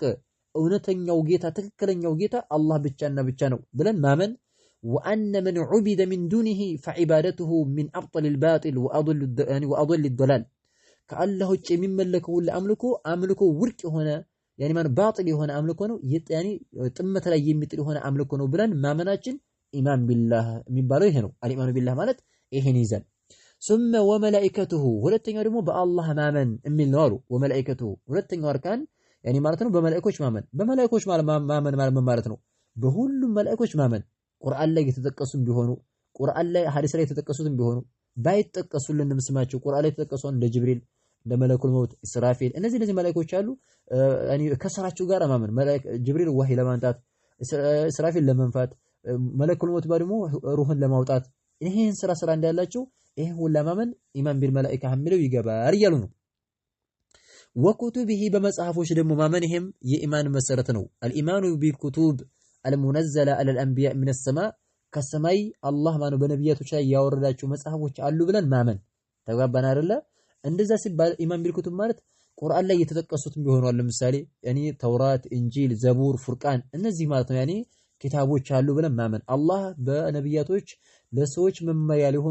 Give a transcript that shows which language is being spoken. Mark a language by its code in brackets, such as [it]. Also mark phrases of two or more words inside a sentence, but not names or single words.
[am] እውነተኛው ጌታ ትክክለኛው ጌታ አላህ ብቻና ብቻ ነው ብለን ማመን [ar] وأن من عبد من دونه فعبادته من أبطل الباطل وأضل الضلال [am] ከአላህ ውጭ የሚመለከው ሁሉ አምልኮ ውድቅ የሆነ ባጢል የሆነ አምልኮ ነው ጥመት ላይ የሚጥል የሆነ አምልኮ ነው ብለን ማመናችን [ar] إيمان بالله [am] የሚባለው ይሄ ነው [ar] الإيمان بالله [am] ማለት ይሄን ይዘን [ar] ثم وملائكته [am] ሁለተኛው ደግሞ በአላህ ማመን የሚል ነው አሉ ወመላኢከቱሁ ሁለተኛው አርካን ማለት ነው በመላእክቶች ማመን ማለት ማለት ነው በሁሉም መላእክቶች ማመን ቁርአን ላይ የተጠቀሱም ቢሆኑ ቁርአን ላይ ሐዲስ ላይ የተጠቀሱትም ቢሆኑ ባይጠቀሱልንም ስማቸው ቁርአን ላይ የተጠቀሱ እንደ ጅብሪል እንደ [ar] ملك الموت [am] ኢስራፊል እነዚህ መላእክቶች አሉ ከስራቸው ጋር ማመን ጅብሪል ወህይ ለማንጣት ኢስራፊል ለመንፋት [ar] ملك الموت [am] ደግሞ ሩህን ለማውጣት ይሄን ስራ እንዳላቸው ይሄን ሁሉ ማመን [ar] إيمان بالملائكة [am] የሚለው ይገባል እያሉ ነው ወኩቱቢሂ በመጽሐፎች ደግሞ ማመን ይሄም የኢማን መሰረት ነው [ar] الإيمان بالكتب المنزله على الانبياء من السماء [am] ከሰማይ አላህ ማነው በነብያቶች ላይ ያወረዳቸው መጽሐፎች አሉ ብለን ማመን ተግባባን አይደለ እንደዛ ሲባል [ar] إيمان بالكتب [am] ማለት ቁርአን ላይ የተጠቀሱትም ቢሆኑ ለምሳሌ ተውራት እንጂል ዘቡር ፉርቃን እነዚህ ማለት ነው ኪታቦች አሉ ብለን ማመን አላህ በነብያቶች ለሰዎች መመሪያ ሊሆኑ